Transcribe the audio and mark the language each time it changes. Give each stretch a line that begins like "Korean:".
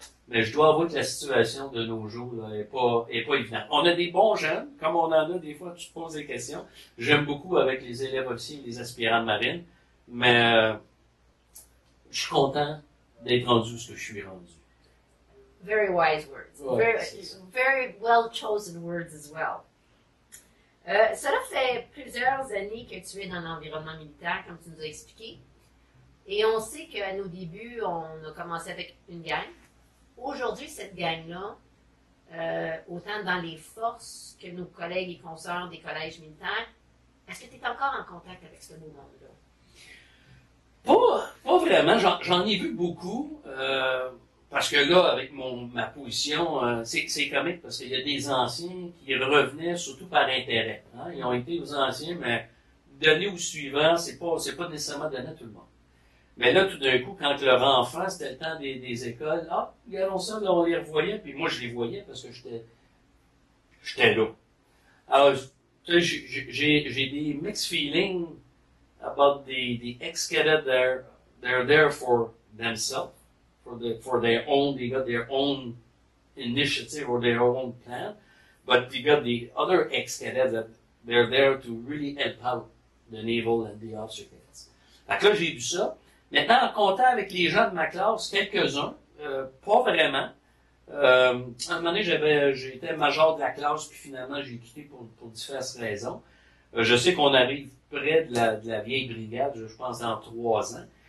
French: Mais je dois avouer que la situation de nos jours là, est pas évidente. On a des bons jeunes, comme on en a des fois, tu te poses des questions. J'aime beaucoup avec les élèves officiers et les aspirants de marine, mais je suis content d'être rendu où ce que je suis rendu.
English: Very wise words.
French: Ouais,
English: Very well chosen words as well.
French: Cela fait plusieurs années que tu es dans l'environnement militaire, comme tu nous as expliqué. Et on sait qu'à nos débuts, on a commencé avec une gang. Aujourd'hui, cette gang-là, autant dans les forces que nos collègues et consoeurs des collèges militaires, est-ce que tu es encore en contact avec ce beau monde-là? Pas vraiment. J'en ai vu beaucoup. Parce que là, avec ma position, c'est comique parce qu'il y a des anciens qui revenaient surtout par intérêt. Hein? Ils ont été aux anciens, mais donner au suivant, c'est pas nécessairement donné à tout le monde. Mais là, tout d'un coup, quand leur enfant, c'était le temps des écoles, regardons ça, là, on les revoyait, puis moi, je les voyais parce que j'étais là. Alors, j'ai des
English: mixed feelings about the ex-cadets they're there for themselves, for their own, they got their own initiative or their own plan, but you got the other ex-cadets that they're there to really help out the naval and the officer cadets.
French: Donc là, j'ai vu ça. Maintenant, en comptant avec les gens de ma classe, quelques-uns, pas vraiment. À un moment donné, j'étais major de la classe, puis finalement, j'ai quitté pour différentes raisons. Je sais qu'on arrive près de la vieille brigade, je pense dans 3 ans.